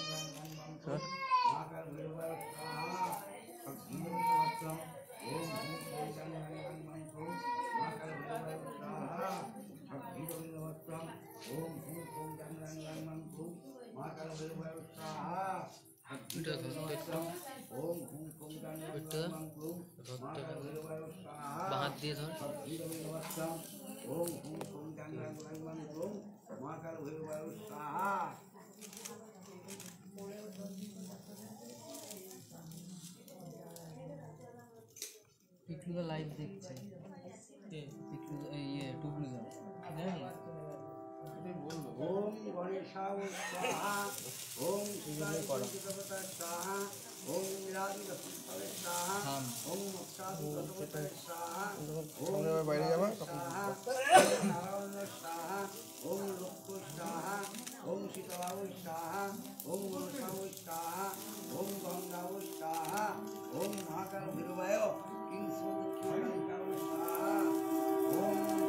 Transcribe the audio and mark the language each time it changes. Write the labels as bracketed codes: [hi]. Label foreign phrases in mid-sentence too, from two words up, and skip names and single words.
[sa] गां गां गां ओम महाकालभैरवाय स्वाहा अग्निदबिल्लपत्रम् ओम हुं फुं गां गां गां गां ओम महाकालभैरवाय स्वाहा अग्निदबिल्लपत्रम् ओम हुं फुं गां गां गां गां ओम महाकालभैरवाय स्वाहा अग्निदबिल्लपत्रम् ओम हुं फुं गां गां गां गां ओम महाकालभैरवाय स्वाहा [bn] বাঁহাত দিয়ে ধর [sa] अग्निदबिल्लपत्रम् ओम हुं फुं गां गां गां गां ओम महाकालभैरवाय स्वाहा [bn] পিকলুদা লাইভ দেখছে পিকলুদা ইয়ে টুকলুদা জানি [sa] ओम गणेशाय स्वाहा ओम शिवाय देवता स्वाहा ओम विराजमान स्वाहा ओम मोक्षादेवता स्वाहा ओम [bn] বাইরে যাবা [sa] स्वाहा नारायण स्वाहा ओम लोक स्वाहा ओम शीतलाय स्वाहा ओम मनसाय स्वाहा ओम गंगाय स्वाहा ओम महाकालभैरवाय किंसुदक्षिणाय स्वाहा ओम